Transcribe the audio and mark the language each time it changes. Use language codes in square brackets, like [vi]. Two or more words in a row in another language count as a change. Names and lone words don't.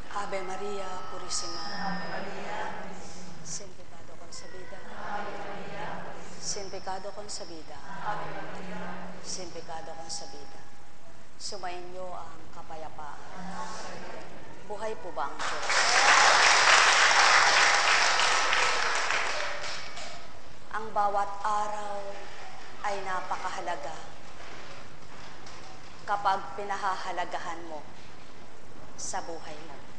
[es] Ave Maria Purísima. Ave Maria Purísima. Sin pecado concebida. Ave Maria Purísima. Sin pecado concebida. Ave Maria Purísima. Sin pecado concebida. [tl] Sumainyo ang kapayapaan. Buhay po ba ang Diyos? Ang bawat araw ay napakahalaga kapag pinahahalagahan mo sa buhay mo.